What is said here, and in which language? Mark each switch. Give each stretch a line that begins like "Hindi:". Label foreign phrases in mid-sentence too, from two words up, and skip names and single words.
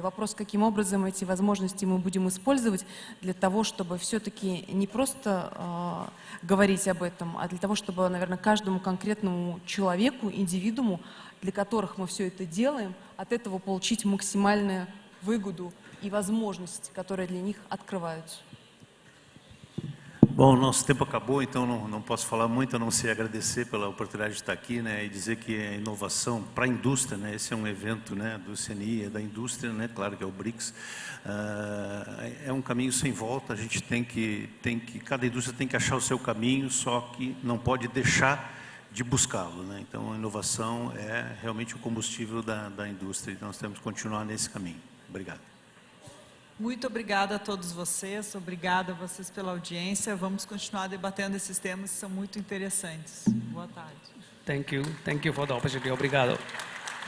Russian: Вопрос, каким образом эти возможности мы будем использовать для того, чтобы все-таки не просто говорить об этом, а для того, чтобы, наверное, каждому конкретному человеку, индивидууму, для которых мы все это делаем, от этого получить максимальную выгоду и возможности, которые для них открываются.
Portuguese: Bom, nosso tempo acabou, então não posso falar muito, a não ser agradecer pela oportunidade de estar aqui, né, e dizer que a inovação para a indústria, né, esse é um evento, né, do CNI, é da indústria, né, claro que é o BRICS, é um caminho sem volta, a gente cada indústria tem que achar o seu caminho, só que não pode deixar de buscá-lo, né, então a inovação é realmente o combustível da indústria, e nós temos que continuar nesse caminho. Obrigado. Muito obrigada a todos vocês, obrigada a vocês pela audiência. Vamos continuar debatendo esses temas que são muito interessantes. Boa tarde.
English: Thank you for the opportunity.
Portuguese: Obrigado.